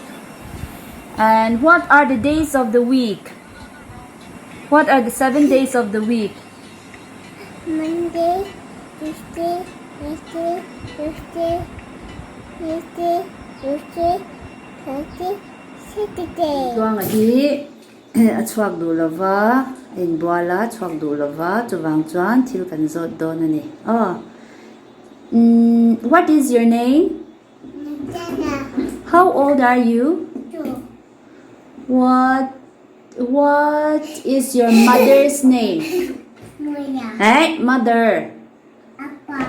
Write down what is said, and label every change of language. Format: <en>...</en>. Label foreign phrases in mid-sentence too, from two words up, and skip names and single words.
<en>And what are the days of the week? What are the 7 days of the week? Monday, Tuesday, Wednesday, Thursday, Thursday, Friday, Saturday.</en> <lus>Tuang ahi achhuak du lova in buala chhuak du lova chuwang chuan thil kan zot don ani.</lus> <en>What is your name? Dangah. How old are you? 2. What is your mother's name? Moya. Hey, mother. Appa.</en>